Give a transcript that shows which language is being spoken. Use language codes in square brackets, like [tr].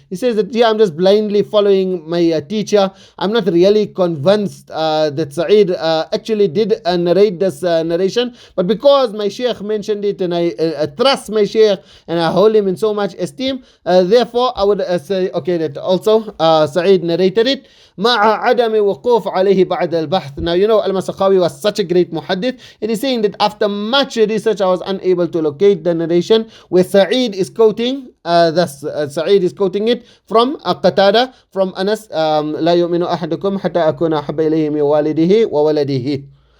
[en] He says that, yeah, I'm just blindly following my teacher. I'm not really convinced that Sa'id actually did narrate this narration, but because my Shaykh mentioned it and I trust my Shaykh and I hold him in so much esteem, therefore I would say, okay, that also Sa'id narrated it. [ar] مع عدم وقوف عليه بعد البحث. [en] Now you know Al-Masakhawi was such a great muhaddith, and he's saying that after much research I was unable to locate the narration where Sa'id is quoting Sa'id is quoting it from Qatada, from Anas, [ar] لا يؤمن أحدكم حتى أكون أحب إليه من والده وولده.